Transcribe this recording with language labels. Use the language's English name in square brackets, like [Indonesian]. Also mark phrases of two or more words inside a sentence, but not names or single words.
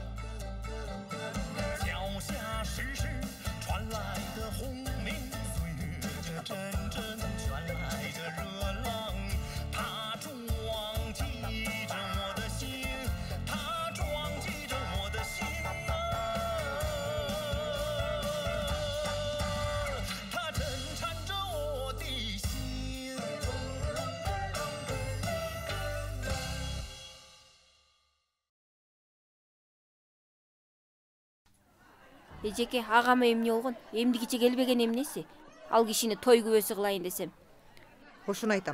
[Chinese] 脚下时时传来的轰鸣，岁月这阵阵传来的热浪，它撞击着我的心，它撞击着我的心啊，它震颤着我的心。 [Kyrgyz] Эжеке, агама эмне болгон? Эмди кече келбеген эмнеси? Ал кишини той күбөсү кылайын десем. Ошону айтам.